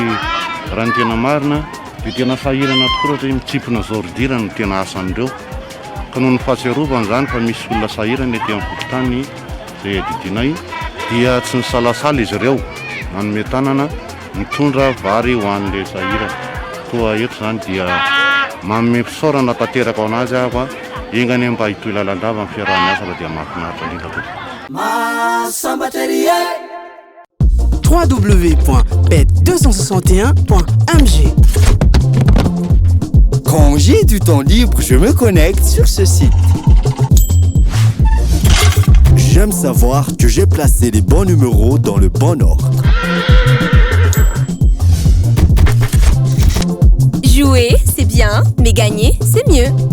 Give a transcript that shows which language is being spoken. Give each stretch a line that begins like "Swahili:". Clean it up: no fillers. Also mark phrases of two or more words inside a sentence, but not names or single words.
Malagasy: raha ny tena marina dia tena sahirana tokoa raha mitsipona zordirana no tena asan'ireo ka noho ny fahatsiarovana zany fa misy olona sahirana ety amin'ny fokontany izay adidinay dia tsy nisalasala izy ireo manome tanana mitondra vary ho an'ilay sahirana koa eto zany dia manome fisaorana tanteraka ao anazy aho a engany mba hitoy lalandava amin'ny fiaraha-miasa raha dia mahafinaritra indrindra tokoa.
French: www.bet261.mg. Quand j'ai du temps libre, je me connecte sur ce site. J'aime savoir que j'ai placé les bons numéros dans le bon ordre. Jouer, c'est bien, mais gagner, c'est mieux.